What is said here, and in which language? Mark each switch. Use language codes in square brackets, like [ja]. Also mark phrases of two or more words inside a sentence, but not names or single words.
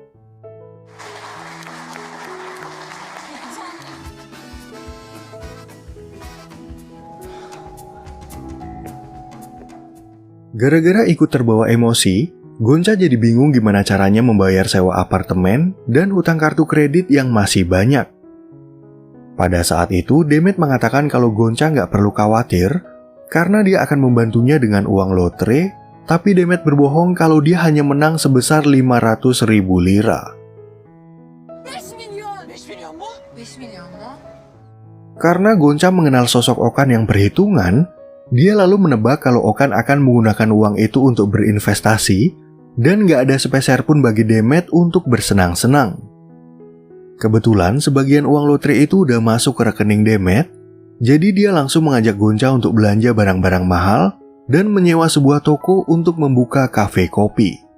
[id] Gara-gara ikut terbawa emosi, Gonca jadi bingung gimana caranya membayar sewa apartemen dan utang kartu kredit yang masih banyak. Pada saat itu, Demet mengatakan kalau Gonca nggak perlu khawatir karena dia akan membantunya dengan uang lotre, tapi Demet berbohong kalau dia hanya menang sebesar 500.000 lira. [tr] 5 milyon mu? [id] Karena Gonca mengenal sosok Okan yang perhitungan, dia lalu menebak kalau Okan akan menggunakan uang itu untuk berinvestasi dan nggak ada sepeser pun bagi Demet untuk bersenang-senang. Kebetulan sebagian uang lotre itu udah masuk ke rekening Demet, jadi dia langsung mengajak Gonca untuk belanja barang-barang mahal dan menyewa sebuah toko untuk membuka kafe kopi.